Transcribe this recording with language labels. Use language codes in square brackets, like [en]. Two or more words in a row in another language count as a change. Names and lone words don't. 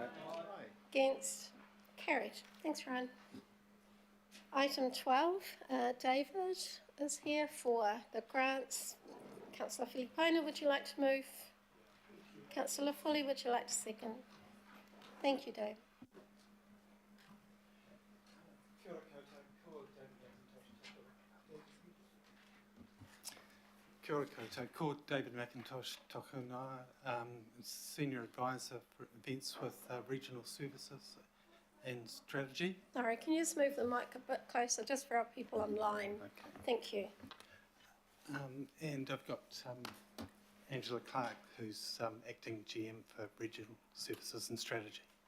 [en] Against? Carried. Thanks, Ryan. Item 12, David is here for the grants. Councillor Filipona, would you like to move? Councillor Foley, would you like to second? Thank you, Dave. [mi] Kia ora koutou, ko David McIntosh tokuna, [en] Senior Advisor for Events with Regional Services and Strategy. Sorry, can you just move the mic a bit closer just for our people online? Okay. Thank you. And I've got Angela Clark, who's Acting GM for Regional Services and Strategy.